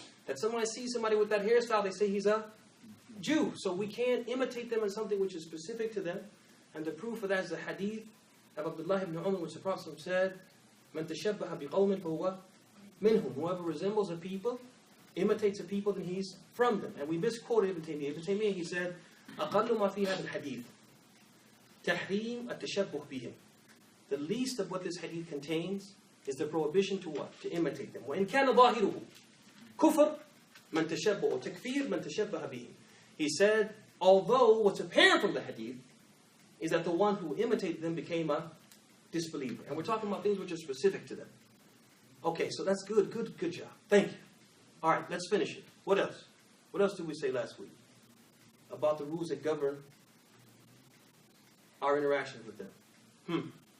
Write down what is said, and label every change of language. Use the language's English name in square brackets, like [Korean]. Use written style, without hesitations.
[English] That somebody sees somebody with that hairstyle, they say he's a Jew. So we can't imitate them in something which is specific to them. And the proof of that is the hadith of Abdullah ibn Umar, which the Prophet said, [Arabic] "Man tashabbaha biqawmin fahuwa minhum." [English] Whoever resembles a people, imitates a people, then he's from them. And we misquoted Ibn Taymiyyah. [Arabic] Ibn Taymiyyah, [English] he said, [Arabic] أقل ما في هذا الحديث تحريم التشبه بهم. [English] The least of what this hadith contains is the prohibition to what? To imitate them. [Arabic] وإن كان ظاهره كفر من تشبه وتكفير من تشبه بهم. [English] He said, although what's apparent from the hadith is that the one who imitated them became a disbeliever. And we're talking about things which are specific to them. Okay, so that's good job. Thank you. All right, let's finish it. What else? What else did we say last week? About the rules that govern our interactions with them.